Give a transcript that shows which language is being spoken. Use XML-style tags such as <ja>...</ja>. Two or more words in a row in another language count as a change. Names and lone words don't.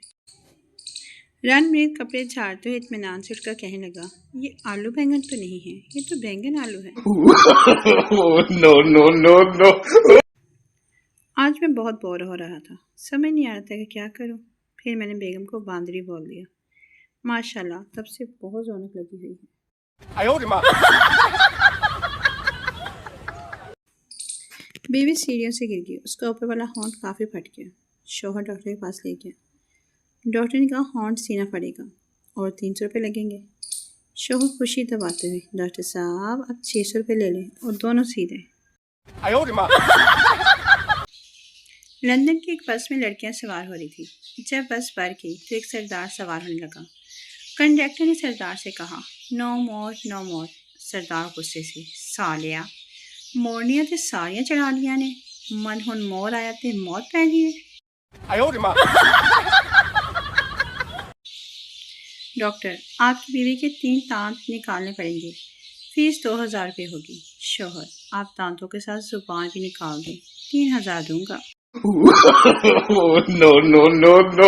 <hi>रणमीत कपड़े झाड़ते हुए इत्मीनान से उठकर कहने लगा, ये आलू बैंगन तो नहीं है, ये तो बैंगन आलू है।</hi> <en>no no no no!</en> <hi>आज मैं बहुत बोर हो रहा था, समझ नहीं आ रहा था कि क्या करूं। फिर मैंने बेगम को बांदरी बोल दिया। माशाल्लाह, तब से बहुत रौनक लगी हुई है।</hi> <zh>哎呦我的妈！</zh> <hi>बीवी सीढ़ियों से गिर गई। उसका ऊपर वाला होंठ काफ़ी फट गया। शौहर डॉक्टर के पास ले गया। डॉक्टर ने कहा होंठ सीना पड़ेगा और 300 रुपये लगेंगे। शौहर खुशी दबाते हुए, डॉक्टर साहब अब 600 रुपये ले लें और दोनों सी दें।</hi> <zh>哎呦我的妈！</zh> <hi>लंदन की एक बस में लड़कियां सवार हो रही थी। जब बस भर गई तो एक सरदार सवार होने लगा। कंडक्टर ने सरदार से कहा,</hi> <en>no more no more.</en> <hi>सरदार गुस्से से,</hi> <pa>ਸਾਲਿਆ ਮੋਰਨੀਆਂ ਤੇ ਸਾਰੀਆਂ ਚੜ੍ਹਾ ਲਿਆ ਨੇ, ਮਨ ਹੁਣ ਮੋਰ ਆਇਆ ਤੇ ਮੌਤ ਪੈ ਗਈ ਹੈ।</pa> <zh>哎呦我的妈！</zh> <hi>डॉक्टर, आपकी बीवी के 3 दांत निकालने पड़ेंगे। फीस 2000 रुपये होगी। शौहर, आप दांतों के साथ जुबान भी निकाल दें, 3000 दूंगा।</hi> <en>no no no no!</en>